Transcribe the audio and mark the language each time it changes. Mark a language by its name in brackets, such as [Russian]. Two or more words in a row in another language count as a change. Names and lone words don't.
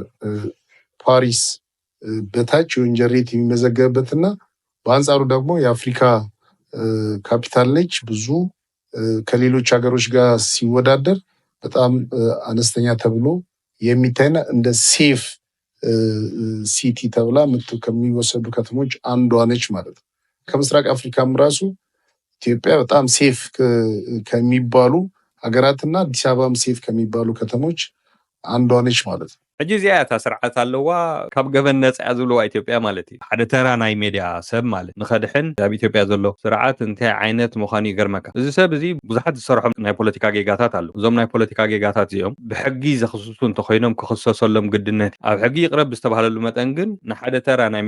[Amharic] ፓሪስ በታች የወንጀል ሬት የሚመዘገብበትና በአንጻሩ ደግሞ የአፍሪካ ካፒታል ነች። ብዙ ከሌሎች ሀገሮች ጋር ሲወዳደር በጣም አነስተኛ ተብሎ የሚታይና እንደ [English] safe city [Amharic] ተብላ ከሚወሰዱ ከተሞች አንዷ ነች ማለት ነው። ከምስራቅ አፍሪካም ራሱ ኢትዮጵያ በጣም ሴፍ ከሚባሉ ሀገራትና አዲስ አበባም ሴፍ ከሚባሉ ከተሞች አንዷ ነች ማለት ነው። [Tigrinya] ሕጂ እዚኣ እታ ስርዓት ኣለዋ ካብ ገበን ነፃ እያ ዝብለዋ ኢትዮጵያ ማለት እዩ። ሓደ ተራ ናይ ሜድያ ሰብ ማለት ንኸድሕን ኣብ ኢትዮጵያ ዘሎ ስርዓት እንታይ ዓይነት ምዃኑ ይገርመካ። እዚ ሰብ እዚ ብዙሓት ዝሰርሖም ናይ ፖለቲካ ጌጋታት ኣለዉ። እዞም ናይ ፖለቲካ ጌጋታት እዚኦም ብሕጊ ዘኽስሱ እንተኮይኖም ክኽሰሰሎም ግድነት ኣብ ሕጊ ይቅረብ ዝተባሃለሉ መጠን ግን ንሓደ ተራ ናይ